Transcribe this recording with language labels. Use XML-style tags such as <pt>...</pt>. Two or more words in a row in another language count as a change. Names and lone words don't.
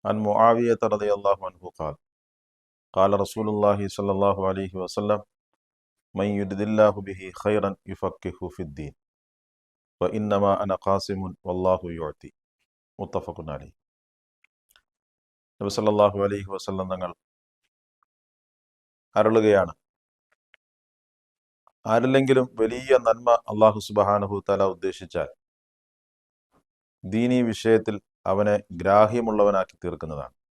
<ar>عن معاوية رضي الله عنه قال قال رسول الله صلى الله عليه وسلم من يرد الله به خيرا يفقهه في الدين وإنما أنا قاسم والله يعطي متفق عليه.</ar> <ml>നബി</ml> <ar>صلى الله عليه وسلم</ar> <ml>തങ്ങൾ അരുളുകയാണ്, ആരിലെങ്കിലും വലിയ നന്മ</ml> <ar>الله سبحانه تعالى</ar> <ml>ഉദ്ദേശിച്ചാൽ ദീനീ വിഷയത്തിൽ അവനെ ഗ്രാഹ്യമുള്ളവനാക്കി തീർക്കുന്നതാണ്.</ml>